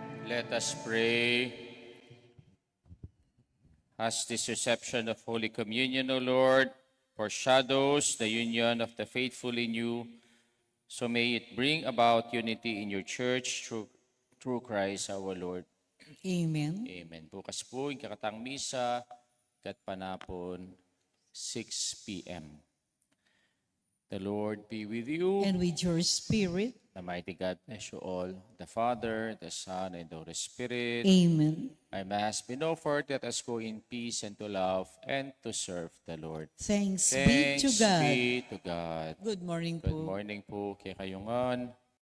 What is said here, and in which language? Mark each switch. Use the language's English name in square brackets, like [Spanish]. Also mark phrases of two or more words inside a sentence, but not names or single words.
[English] Let us pray. As this reception of Holy Communion, O Lord, foreshadows the union of the faithful in you, so may it bring about unity in your church through Christ our Lord. Amen. [Pampanga] Amen. Bukas po, yung kakatang misa, kat panapon, 6 p.m. [English] The Lord be with you. And with your spirit. The mighty God bless you all, the Father, the Son, and the Holy Spirit. Amen. My Mass been offered. Let us go in peace and to love and to serve the Lord. Thanks be to God. Be to God. Good morning Good po. morning po kay Kayungan.